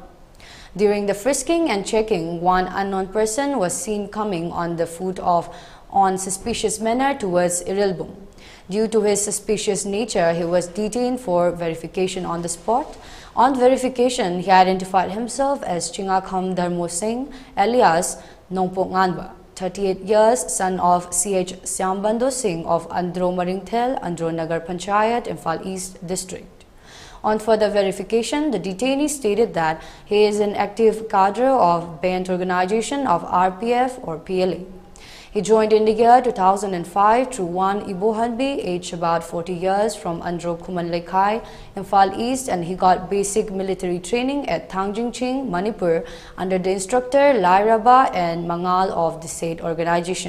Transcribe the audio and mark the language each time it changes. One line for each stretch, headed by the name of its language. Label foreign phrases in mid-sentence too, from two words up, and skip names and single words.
English: During the frisking and checking, one unknown person was seen coming on the foot on suspicious manner towards Irilbung. Due to his suspicious nature, he was detained for verification on the spot. On verification, he identified himself as Chingakham Dharmo Singh, alias Nongpok Nganba, 38 years, son of CH Syambando Singh of Andro Maringthel, Andro Nagar Panchayat, Imphal East District. On further verification, the detainee stated that he is an active cadre of band organization of RPF or PLA. He joined in the year 2005 through one Ibo Hanbi, aged about 40 years, from Andro Kumanlekai, Imphal East, and he got basic military training at Thangjingching, Manipur, under the instructor Lairaba and Mangal of the said organization.